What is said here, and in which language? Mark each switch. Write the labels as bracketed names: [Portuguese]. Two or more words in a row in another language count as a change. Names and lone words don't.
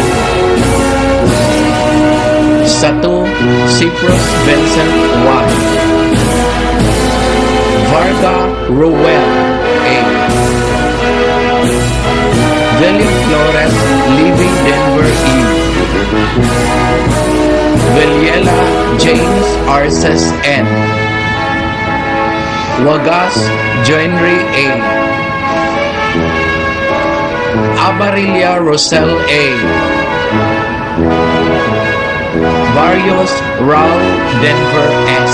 [English] Sato Cyprus Vincent Y. Varga Rowell A. William Flores Levy Denver E. Villela James Arces N. Wagas Joinery A. Abarilla Rosel A. Barrios Raul Denver S.